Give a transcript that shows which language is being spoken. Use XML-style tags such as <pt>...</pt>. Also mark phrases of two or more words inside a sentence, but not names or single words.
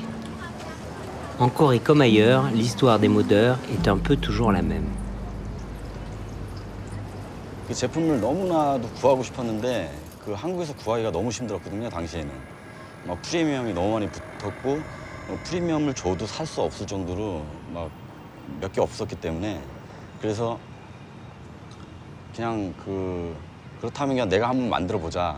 <fr>En Corée comme ailleurs, l'histoire des modeurs est un peu toujours la même.</fr> <ko>이 제품을 너무나도 구하고 싶었는데 그 한국에서 구하기가 너무 힘들었거든요, 당시에는. 막 프리미엄이 너무 많이 붙었고 프리미엄을 줘도 살 수 없을 정도로 막 몇 개 없었기 때문에 그래서 그냥 그렇다면 그냥 내가 한번 만들어 보자.</ko>